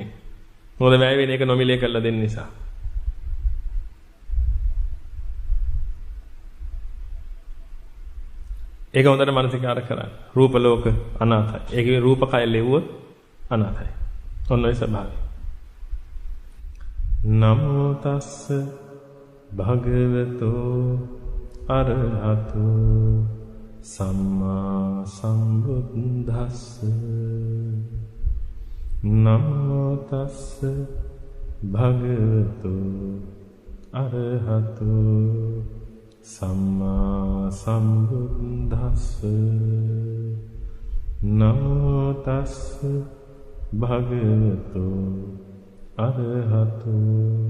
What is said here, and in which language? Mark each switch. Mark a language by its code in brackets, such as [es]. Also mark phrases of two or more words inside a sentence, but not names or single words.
[si] මොකද වැය වෙන එක නොමිලේ කරලා දෙන්න නිසා. ඒක හොඳට මානසිකාර කරන්න. රූප ලෝක අනාථයි. ඒකේ රූප කය ලෙව්වොත් අනාථයි. ඔන්න ඔය ස්වභාවය. [pi] නමෝ තස්ස භගවතෝ අරහතෝ සම්මා සම්බුද්දස්ස නමෝ තස්ස භගවතෝ අරහතෝ සම්මා සම්බුද්දස්ස නමෝ තස්ස භගවතෝ අරහතෝ